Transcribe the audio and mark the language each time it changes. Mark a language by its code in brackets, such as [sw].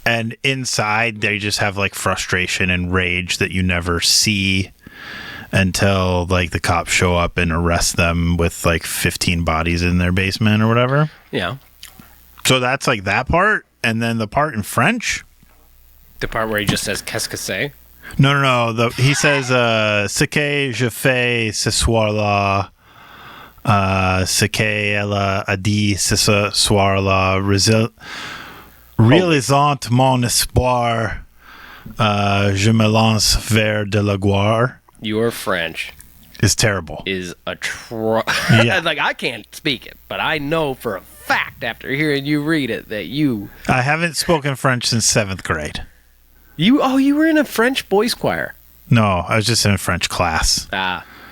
[en] And inside they just have like frustration and rage that you never see until like the cops show up and arrest them with like 15 bodies in their basement or whatever. Yeah. So that's like that part. And then the part in French. The part where he just says [fr] qu'est-ce que c'est? [en] No. [fr] He says, ce que je fais ce soir-là, ce qu'elle a dit ce soir-là, réalisant mon espoir, je me lance vers de la gloire. [en] Your French is terrible. Is yeah. Like, I can't speak it, but I know for a fact after hearing you read it that you... I haven't spoken French since 7th grade. You were in a French boys choir. No, I was just in a French class. That